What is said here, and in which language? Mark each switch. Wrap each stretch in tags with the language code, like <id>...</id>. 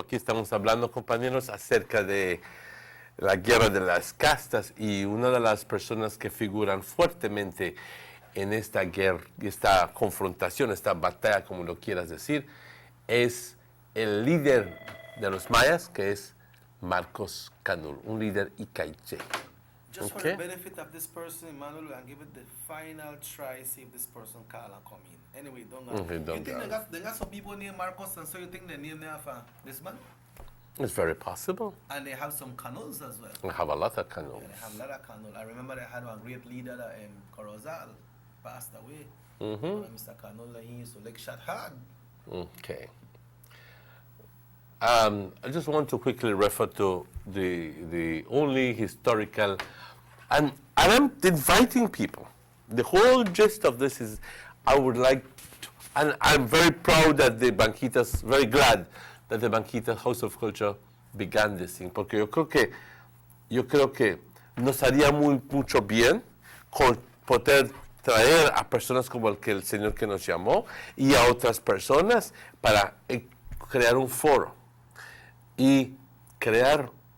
<es>Aquí estamos hablando, compañeros, acerca de la guerra de las castas, y una de las personas que figuran fuertemente en esta guerra, esta confrontación, esta batalla, como lo quieras decir, es el líder de los mayas, que es Marcos Canul, un líder icaiche.</es> <en>Just for the benefit of this person, Emmanuel, we'll give it the final try, see if this person can come in. Anyway, don't know. Okay, don't you think go. they got some people named Marcos, and so you think they name them for this man? It's very possible. And they have some Canuls as well. We have a lot of Canuls. Yeah, they have a lot of Canul. I remember they had one great leader that Corozal passed away. Mr. Canul, he used to lick shot hard. Okay. I just want to quickly refer to the only historical, and I'm inviting people. The whole gist of this is, I would like to, and I'm very proud that the Banquitas, very glad that the Banquitas House of Culture began this thing,</en> <es>porque yo creo que nos haría mucho bien poder traer a personas como el señor que nos llamó y a otras personas para crear un foro y crear</es>